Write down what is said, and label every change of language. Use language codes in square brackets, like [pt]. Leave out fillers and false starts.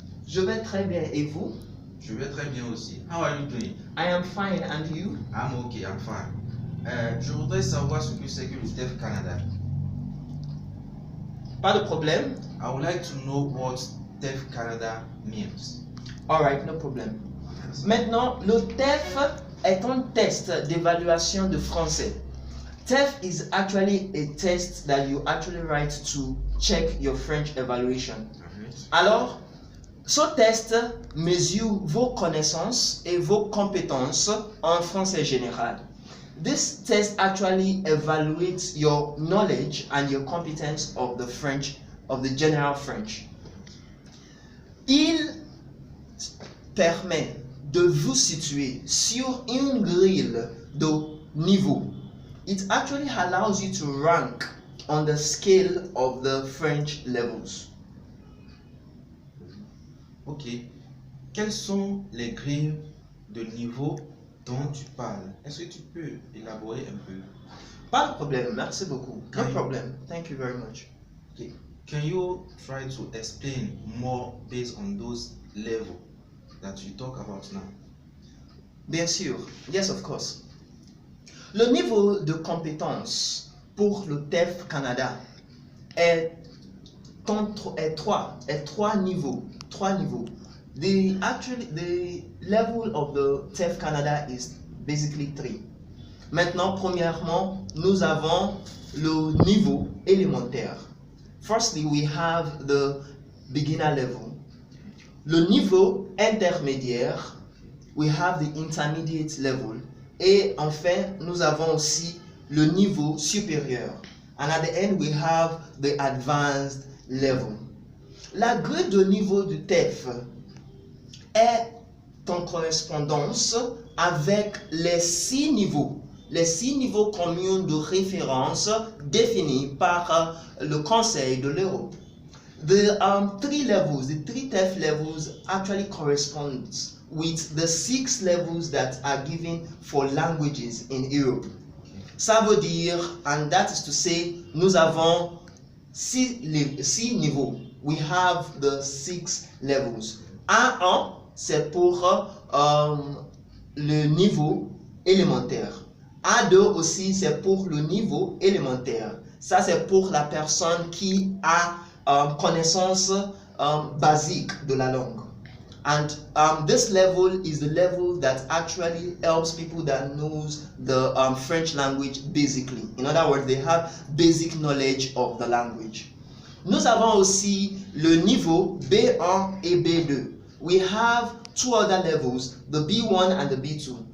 [fr] Je vais très bien et vous? Je vais très bien aussi. [en] How are you doing? I am fine and you? I'm okay, I'm fine. [fr] Je voudrais savoir ce que c'est que le TEF Canada. Pas de problème. [en] I would like to know what TEF Canada means. Alright, no problem. [fr] Maintenant, le TEF est un test d'évaluation de français. [en] TEF is actually a test that you actually write to check your French evaluation. [fr] Alors, ce test mesure vos connaissances et vos compétences en français général. [en] This test actually evaluates your knowledge and your competence of the French, of the general French. [fr] Il permet de vous situer sur une grille de niveau. [en] It actually allows you to rank on the scale of the French levels. Ok. [fr] Quelles sont les grilles de niveau dont tu parles? Est-ce que tu peux élaborer un peu? Pas de problème, merci beaucoup. [en] No Okay. problem. Thank you very much. Okay. Can you try to explain more based on those levels that you talk about now? [fr] Bien sûr. [en] Yes, of course. [fr] Le niveau de compétence pour le TEF Canada est trois niveaux. [en] The level of the TEF Canada is basically 3. [fr] Maintenant, premièrement, nous avons le niveau élémentaire. [en] Firstly, we have the beginner level. [fr] Le niveau intermédiaire, [en] we have the intermediate level. [fr] Et enfin, nous avons aussi le niveau supérieur. [en] And at the end, we have the advanced level. [fr] La grille de niveau du TEF est en correspondance avec les 6 niveaux. Les 6 niveaux communs de référence définis par le Conseil de l'Europe. [en] The 3 levels, the 3 TEF levels actually corresponds with the 6 levels that are given for languages in Europe. [fr] Ça veut dire, [en] and that is to say, [fr] nous avons 6 niveaux. [en] We have the 6 levels. [fr] A1, c'est pour le niveau élémentaire. A2 aussi, c'est pour le niveau élémentaire. Ça, c'est pour la personne qui a connaissance basique de la langue. [en] And this level is the level that actually helps people that knows the French language basically. In other words, they have basic knowledge of the language. [fr] Nous avons aussi le niveau B1 et B2. [en] We have 2 other levels, the B1 and the B2.